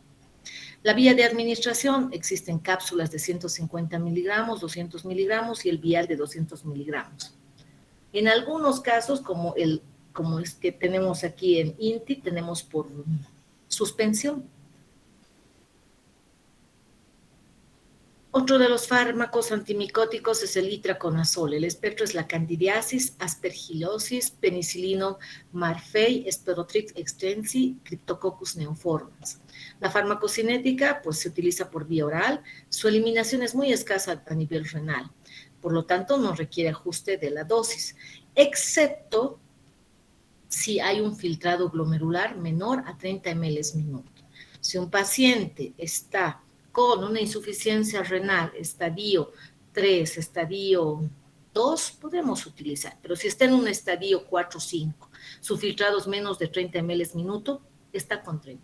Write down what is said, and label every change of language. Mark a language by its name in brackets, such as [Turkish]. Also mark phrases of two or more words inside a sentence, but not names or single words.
[Spanish] La vía de administración, existen cápsulas de 150 miligramos, 200 miligramos y el vial de 200 miligramos. En algunos casos, como es que tenemos aquí en INTI, tenemos por suspensión. Otro de los fármacos antimicóticos es el itraconazol. El espectro es la candidiasis, aspergilosis, penicilino marfei, Sporotrix extensi, Cryptococcus neoformans. La farmacocinética pues, se utiliza por vía oral. Su eliminación es muy escasa a nivel renal. Por lo tanto, no requiere ajuste de la dosis, excepto si hay un filtrado glomerular menor a 30 ml minuto. Si un paciente está con una insuficiencia renal, estadio 3, estadio 2, podemos utilizar, pero si está en un estadio 4 o 5, su filtrado es menos de 30 ml minuto, está contraindicado.